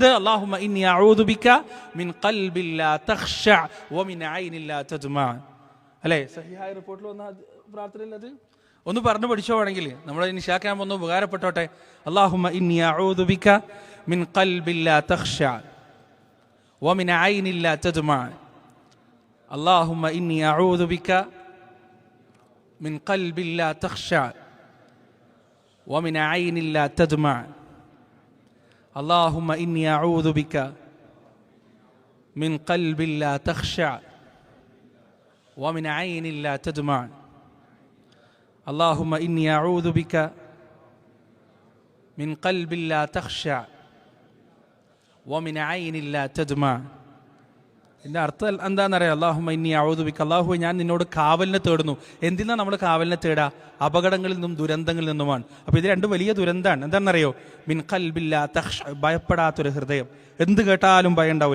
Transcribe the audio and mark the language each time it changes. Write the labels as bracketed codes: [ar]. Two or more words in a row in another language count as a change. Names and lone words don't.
[ar] اللهم إني أعوذ بك من قلب لا تخشع ومن عين لا تدمع. [ml] അല്ലേ? സഹിഹായ റിപ്പോർട്ടിൽ വന്ന പ്രാർത്ഥനയിലത് ഒന്ന് പറഞ്ഞു പഠിച്ചോണെങ്കിൽ നമ്മൾ നിശാക്കാൻ ഒന്ന് ഉപകാരപ്പെട്ടോട്ടെ. [ar] اللهم إني أعوذ بك من قلب لا تخشع ومن عين لا تدمع. اللهم إني أعوذ بك من قلب لا تخشع ومن عين لا تدمع. اللهم إني أعوذ بك من قلب لا تخشع ومن عين لا تدمع. اللهم إني أعوذ بك من قلب لا تخشع ومن عين لا تدمع. [ml] ഇതിൻ്റെ അർത്ഥം എന്താണെന്നറിയാം? [ar] اللهم إني أعوذ بك, [ml] അല്ലാഹു ഞാൻ നിന്നോട് കാവലിനെ തേടുന്നു. എന്തിനാ നമ്മൾ കാവലിനെ തേടുക? അപകടങ്ങളിൽ നിന്നും ദുരന്തങ്ങളിൽ നിന്നുമാണ്. അപ്പോൾ ഇത് രണ്ടും വലിയ ദുരന്തമാണ്. എന്താണെന്നറിയോ? [ar] من قلب لا تخشع, [ml] ഭയപ്പെടാത്തൊരു ഹൃദയം. എന്ത് കേട്ടാലും ഭയം ഉണ്ടാവില്ല.